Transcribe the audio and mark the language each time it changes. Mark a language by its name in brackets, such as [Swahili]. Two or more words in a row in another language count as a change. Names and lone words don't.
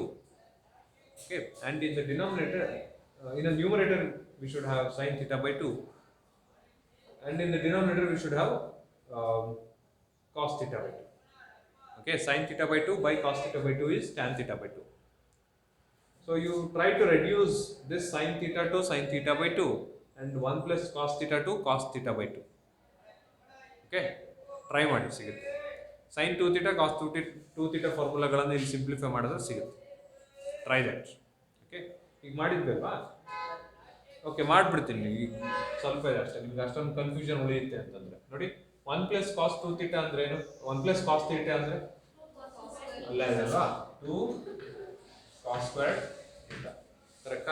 [English] Okay, and in the denominator, in the numerator we should have sin theta by 2, and in the denominator we should have cos theta by 2. Okay, sin theta by 2 by cos theta by 2 is tan theta by 2. So you try to reduce this sin theta to sin theta by 2 and 1 plus cos theta to cos theta by 2. Okay, try [Kannada] ಮಾಡಿ ಸಿಗುತ್ತೆ. [English] sin 2 theta cos 2 theta [Kannada] ಫಾರ್ಮುಲಾಗಳನ್ನು ಇಲ್ಲಿ ಸಿಂಪ್ಲಿಫೈ ಮಾಡಿದ್ರೆ ಸಿಗುತ್ತೆ. [English] try that. [Kannada] ಓಕೆ, ಈಗ ಮಾಡಿದ್ಬೇಕಲ್ವಾ? ಓಕೆ, ಮಾಡಿಬಿಡ್ತೀನಿ. ಈಗ ಸ್ವಲ್ಪ ಇದೆ ಅಷ್ಟೇ, ನಿಮ್ಗೆ ಅಷ್ಟೊಂದು ಕನ್ಫ್ಯೂಷನ್ ಉಳಿಯುತ್ತೆ ಅಂತಂದ್ರೆ ನೋಡಿ, [English] 1 plus cos 2 theta [Kannada] ಅಂದ್ರೆ ಏನು? [English] 1 plus cos theta [Kannada] ಅಂದ್ರೆ ಅಲ್ಲ ಇದಲ್ವಾ, [English] 2 cos square theta, [Kannada] ಕರೆಕ್ಟಾ?